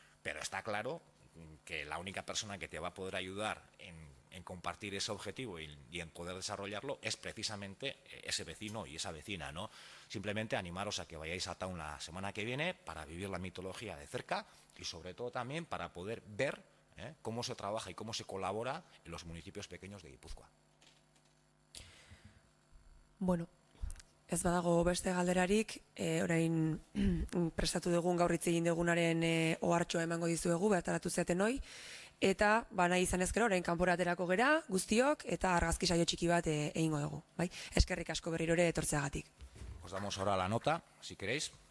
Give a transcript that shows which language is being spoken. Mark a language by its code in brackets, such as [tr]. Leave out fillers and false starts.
[es] Pero está claro que la única persona que te va a poder ayudar en compartir ese objetivo y en poder desarrollarlo es precisamente ese vecino y esa vecina, ¿no? Simplemente animaros a que vayáis a Ataun la semana que viene para vivir la mitología de cerca y sobre todo también para poder ver cómo se trabaja y cómo se colabora en los municipios pequeños de Guipúzcoa. [eu] Bueno, ez badago beste galderarik, orain prestatu dugun gaur hitz egin dugunaren ohartxoa emango dizuegu, behataratu zeaten hoi, eta nahi izan ezkero, orain kanpora aterako gera, guztiok, eta argazki saio txiki bat egingo dugu. Bai? Eskerrik asko berriro ere etortzeagatik. [es] Os damos ahora la nota, si queréis.